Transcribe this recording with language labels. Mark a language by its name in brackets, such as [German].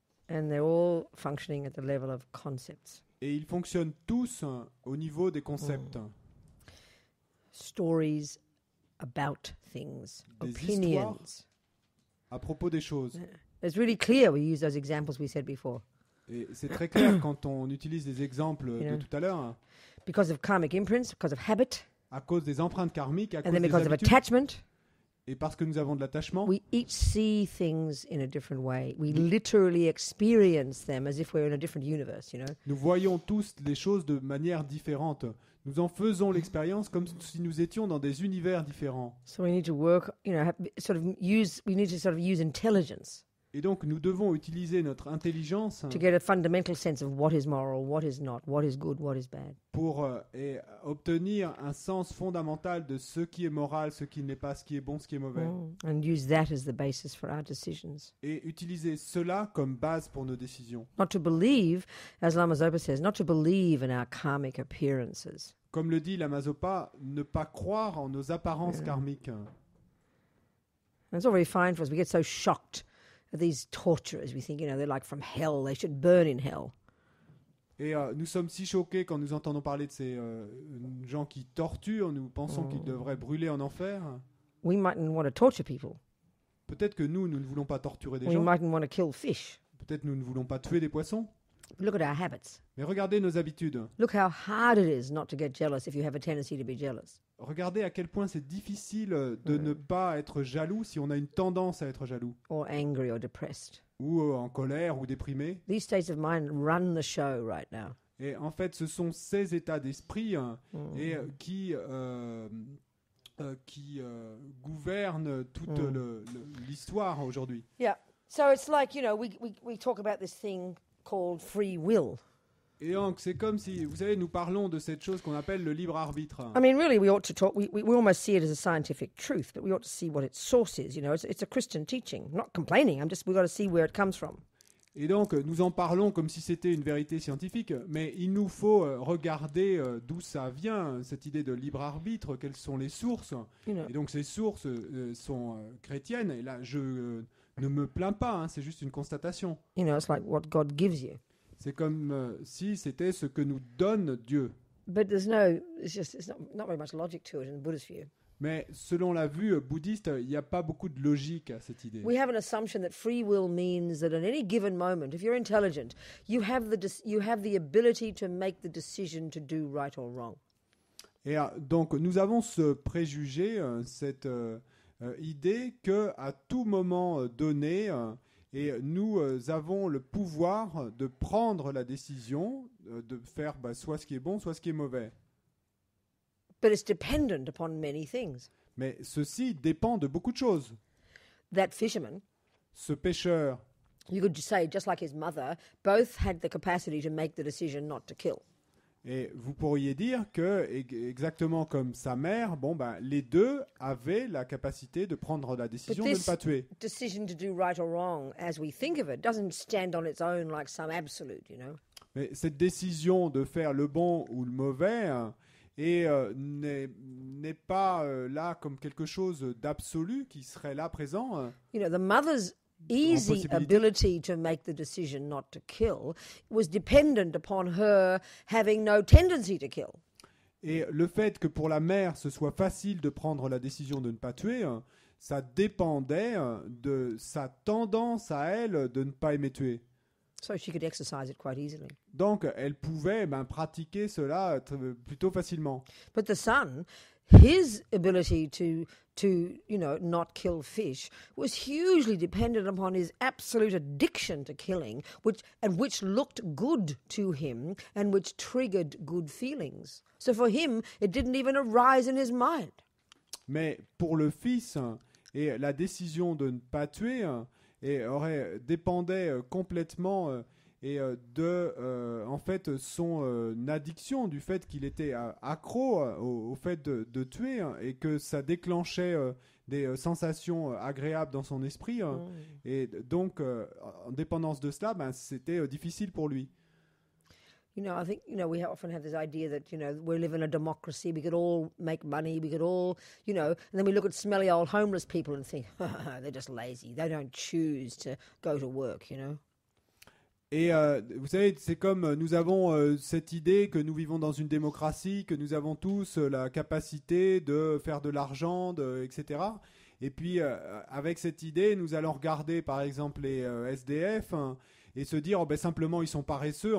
[English] And they're all functioning at the level of concepts. [French] Et ils fonctionnent tous au niveau des concepts, [English] Stories about things, [French] Des opinions. à propos des choses. [English] It's really clear we use those examples we said before. [French] Et c'est très clair quand on utilise les exemples de [English] Yeah. [French] tout à l'heure, [English] Because of karmic imprints, because of habit, [French] à cause des empreintes karmiques, à [English] and [French] cause [English] then [French] des [English] because of [French] habitudes, [English] attachment, [French] et parce que nous avons de l'attachement, [English] we each see things in a different way. We literally experience them as if we're in a different universe, you know. [French] nous voyons tous les choses de manière différente. Nous en faisons l'expérience comme si nous étions dans des univers différents. [English] So we need to work, you know, we need to sort of use intelligence [French] Et donc nous devons utiliser notre intelligence [English] to get a fundamental sense of what is moral, what is not, what is good, what is bad. [French] pour obtenir un sens fondamental de ce qui est moral, ce qui n'est pas, ce qui est bon, ce qui est mauvais. [English] And use that as the basis for our decisions. [French] Et utiliser cela comme base pour nos décisions. [English] Not to believe, as Lama Zopa says, not to believe in our karmic appearances. [French] Comme le dit Lama Zopa, ne pas croire en nos apparences karmiques. [English] And it's all very fine for us. We get so shocked at these torturers. We think, you know, they're like from hell. They should burn in hell. [French] Et nous sommes si choqués quand nous entendons parler de ces gens qui torturent. Nous pensons qu'ils devraient brûler en enfer. [English] We mightn't want to torture people. [French] Peut-être que nous ne voulons pas torturer des [English] We [French] gens. [English] mightn't want to kill fish. [French] Peut-être nous ne voulons pas tuer des poissons. [English] But look at our habits. [French] Mais regardez nos habitudes. [English] Look how hard it is not to get jealous if you have a tendency to be jealous. [French] Regardez à quel point c'est difficile de ne pas être jaloux si on a une tendance à être jaloux. [English] Or angry or depressed. [French] Ou en colère ou déprimé. [English] These states of mind run the show right now. [French] Et en fait, ce sont ces états d'esprit qui gouvernent toute l'histoire aujourd'hui. [English] Yeah. So it's like, you know, we talk about this thing called free will. [French] Et donc, c'est comme si, vous savez, nous parlons de cette chose qu'on appelle le libre arbitre. [English] I mean, really, we ought to talk, we almost see it as a scientific truth, but we ought to see what its source is. You know, it's a Christian teaching. I'm not complaining, we've got to see where it comes from. [French] Et donc, nous en parlons comme si c'était une vérité scientifique, mais il nous faut regarder d'où ça vient, cette idée de libre arbitre, quelles sont les sources. [English] You know, [French] Et donc, ces sources sont chrétiennes, et là, je ne me plains pas, hein, c'est juste une constatation. [English] it's like what God gives you. [French] C'est comme si c'était ce que nous donne Dieu. [English] But it's not very much logic to it in the Buddhist view. [French] Mais selon la vue bouddhiste, il n'y a pas beaucoup de logique à cette idée. [English] We have an assumption that free will means that at any given moment, if you're intelligent, you have the ability to make the decision to do right or wrong. [French] Et donc, nous avons ce préjugé, cette idée que à tout moment donné, et nous avons le pouvoir de prendre la décision de faire soit ce qui est bon, soit ce qui est mauvais. [English] But it's dependent upon many things. [French] Mais ceci dépend de beaucoup de choses. [English] That fisherman, [French] Ce pêcheur, [English] you could say, just like his mother, both had the capacity to make the decision not to kill. [French] et vous pourriez dire que, exactement comme sa mère, les deux avaient la capacité de prendre la décision de ne pas tuer. [English] Decision to do right or wrong, as we think of it, doesn't stand on its own like some absolute, you know. [French] Mais cette décision de faire le bon ou le mauvais n'est pas là comme quelque chose d'absolu qui serait là présent. [English] You know, the mother's easy [French] possibilité. [English] ability to make the decision not to kill was dependent upon her having no tendency to kill. [French] Et le fait que pour la mère, ce soit facile de prendre la décision de ne pas tuer, ça dépendait de sa tendance à elle de ne pas aimer tuer. [English] So she could exercise it quite easily. [French] Donc, elle pouvait pratiquer cela plutôt facilement. [English] But the son, his ability to not kill fish was hugely dependent upon his absolute addiction to killing, which looked good to him and which triggered good feelings. So for him, it didn't even arise in his mind. [French] Mais pour le fils, et la décision de ne pas tuer dépendait complètement de en fait son addiction, du fait qu'il était accro au fait de tuer et que ça déclenchait des sensations agréables dans son esprit. Et donc, en dépendance de cela, c'était difficile pour lui. [English] You know, I think, we often have this idea that, we live in a democracy, we could all make money, we could all, and then we look at smelly old homeless people and think, they're just lazy, they don't choose to go to work, [French] Et vous savez, c'est comme nous avons cette idée que nous vivons dans une démocratie, que nous avons tous la capacité de faire de l'argent, etc. Et puis, avec cette idée, nous allons regarder, par exemple, les SDF et se dire, simplement, ils sont paresseux.